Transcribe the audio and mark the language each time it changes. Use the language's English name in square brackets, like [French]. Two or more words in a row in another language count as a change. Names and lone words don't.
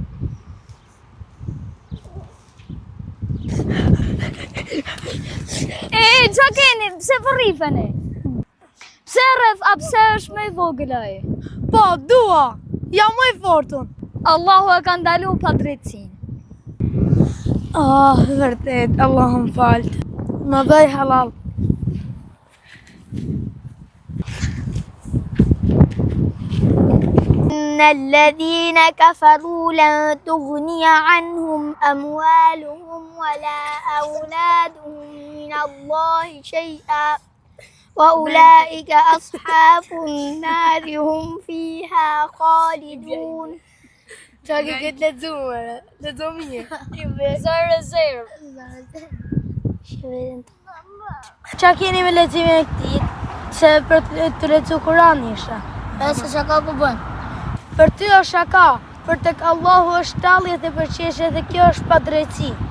[Albanian] Qa keni? Pse po rrifeni? Pse rrëf, a pse është me i vogël ai? Po, dua, jam më i fortun. Allahu e ka ndalu padrejtësinë. Vërtet, Allah më falë. Më bëj halal. [Arabic] إن الذين كفروا لن تغني عنهم أموالهم ولا أولادهم من الله شيئا وأولئك أصحاب النار هم فيها خالدون. [Albanian] Qa ke këtë lezumë një? Zero. Qa keni me lexime e këtij? Se për të lexu Kur'an ishte. Se shaka po bën? Për ty është shaka, për tek Allahu është tallje dhe përqeshje dhe kjo është padrejtësi.